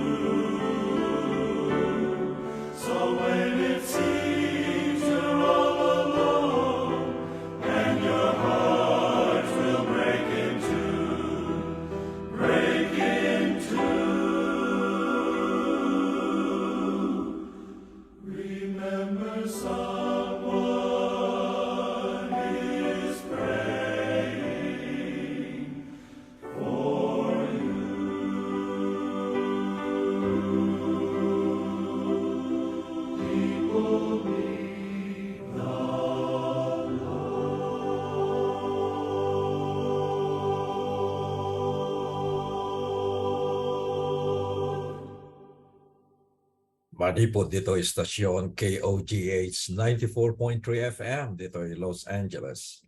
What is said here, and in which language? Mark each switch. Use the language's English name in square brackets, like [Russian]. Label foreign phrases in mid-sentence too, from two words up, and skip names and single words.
[English] So when it seems you're all alone and your heart will break in two, remember someone is praying for you. People need the [Iloko] Manipod dito istasyon KOGH 94.3 FM dito Los Angeles.